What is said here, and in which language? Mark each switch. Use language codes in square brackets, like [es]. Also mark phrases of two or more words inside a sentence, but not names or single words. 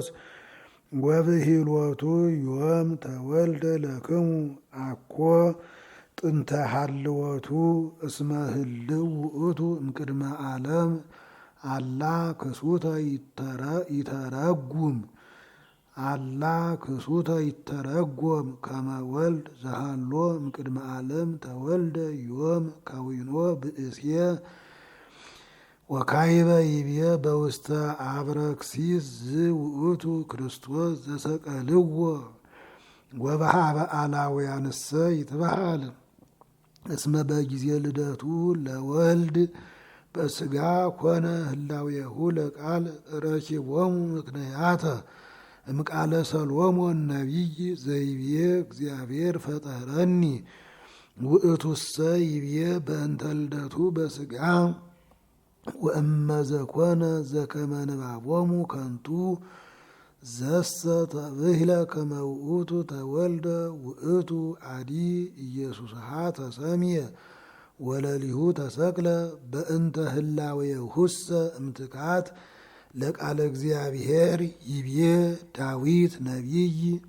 [gez] ወብሂሎቱ ዮም ተወልደ ለክሙ አኮ ጥንተ ሀልወቱ እስመ ህልው ውእቱ እምቅድመ ዓለም አላ ክሱተ ይተረጉም አላ ክሱተ ይተረጎም ከመ ወልድ ዘሃሎ እምቅድመ ዓለም ተወልደ ዮም ከዊኖ ብእሴ ወካይበ ይብየ በውስተ አብረክሲስ ዝውእቱ ክርስቶስ ዘሰቀልዎ ወበሃበ አላውያንሰ ይትበሃል እስመ በጊዜ ልደቱ ለወልድ በሥጋ ኮነ ህላዌሁ ለቃል ረኪቦሙ ምክንያተ እምቃለ ሰሎሞን ነቢይ ዘይብዬ እግዚአብሔር ፈጠረኒ ውእቱሰ ይብዬ በእንተ ልደቱ በሥጋ ወእመ ዘኮነ ዘከመ ንባቦሙ ከንቱ ዘሰ ተብህለ ከመ ውእቱ ተወልደ ውእቱ አዲ ኢየሱስሃ ተሰምየ ወለሊሁ ተሰቅለ በእንተ ህላዌሁሰ እምትካት ለቃለ እግዚአብሔር ይብዬ ዳዊት ነቢይ